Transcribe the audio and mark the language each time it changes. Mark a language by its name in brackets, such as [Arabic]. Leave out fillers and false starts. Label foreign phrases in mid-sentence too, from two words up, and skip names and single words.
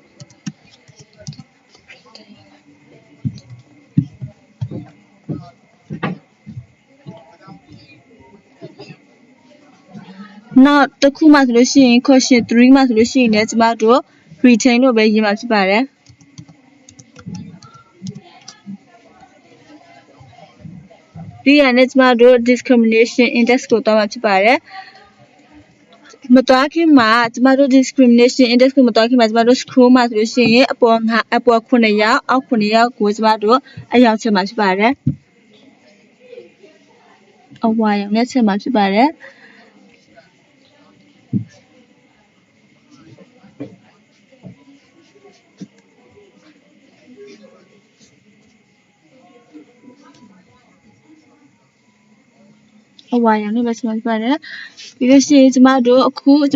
[Burmese] နောက်တစ်ခုမှဆိုလို့ရှိရင် question 3မှာဆိုလို့ရှိရင်လည်းကျမတို့ retain လို့ပဲရေးမှာဖြစ်ပါတယ် ပြီးရတဲ့ကျမတို့ [English] discrimination index [Burmese] ကိုသွားမှာဖြစ်ပါတယ်မသွားခင်မှာကျမတို့ [English] discrimination index [Burmese] ကိုမသွားခင်မှာကျမတို့ scroll မှာဆိုလို့ရှိရင်အပေါ်9ရောက်အောက်9ရောက်ကိုကျမတို့အရောက်ချက်မှာဖြစ်ပါတယ်အဝါရောင်နဲ့ချက်မှာဖြစ်ပါတယ် အဝါရောင်နဲ့ပဲချက်မှာဖြစ်ပါတယ်ပြီးလို့ရှိရင်ကျမတို့အခုကျ